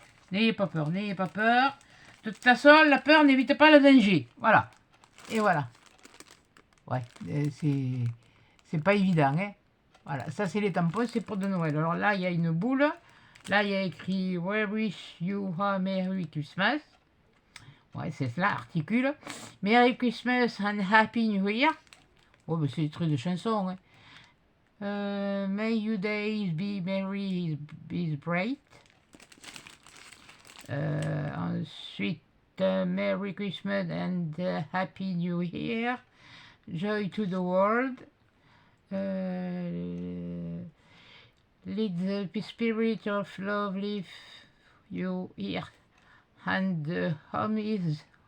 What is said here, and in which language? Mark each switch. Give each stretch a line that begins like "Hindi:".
French: N'ayez pas peur, n'ayez pas peur. De toute façon, la peur n'évite pas le danger. Voilà. Et voilà. Ouais, c'est pas évident, hein. Voilà, ça c'est les tampons, c'est pour de Noël. Alors là, il y a une boule. Là, il y a écrit
English: We wish you a Merry Christmas.
French: Ouais, c'est cela, articule.
English: Merry Christmas and Happy New Year.
French: Oh, mais c'est des trucs de chansons, hein.
English: May your days be merry, be bright. Ensuite, Merry Christmas and Happy New Year. Joy to the world. Let the spirit of love live you here. And home is